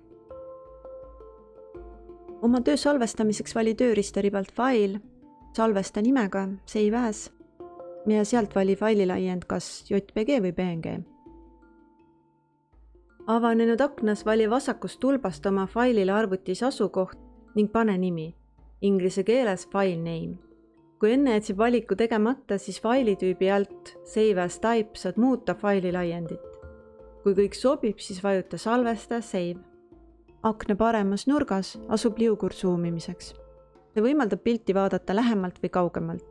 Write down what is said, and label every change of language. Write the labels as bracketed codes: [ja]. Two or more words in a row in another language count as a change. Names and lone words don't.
[et] Oma töö salvestamiseks vali tööriistaribalt File, salvesta nimega [en] Save As [et] ja sealt vali faililaiend kas JPG või PNG. Avanenud aknas vali vasakust tulbast oma failile arvutis asukoht ning pane nimi, inglise keeles [en] file name. [et] Kui enne jätsid valiku tegemata, siis failitüübi alt [en] Save As Type [et] saad muuta faililaiendit. Kui kõik sobib, siis vajuta salvesta Save. Akna paremas nurgas asub liugur zoomimiseks. See võimaldab pilti vaadata lähemalt või kaugemalt.